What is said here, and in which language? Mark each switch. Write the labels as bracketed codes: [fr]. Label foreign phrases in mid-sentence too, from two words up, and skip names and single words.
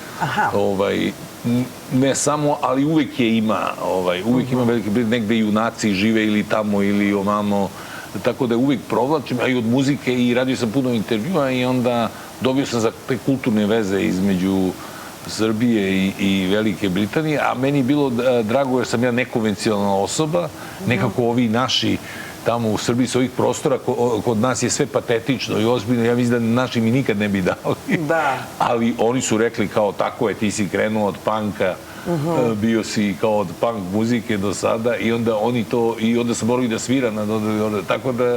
[sr] Не само, али увек ја има, увек има Велика Британија, негде јунаци живе или тамо или омамо, тако да увек провлачим, а и од музике и радио сам пуно интервјуа и онда добио сам за те културне везе измеѓу Србија и Велике Британија, а мени било драго jer sam ja nekonvencionalna osoba, nekako ovi naši tamo u Srbiji sa ovih prostora, kod nas je sve patetično i ozbiljno, ja mislim da naši mi nikad ne bi dali. Da. Ali oni su rekli kao tako je, ti si krenuo od panka, bio si kao od punk muzike do sada i onda oni to, i onda sam morao i da svira na dodeli, tako da...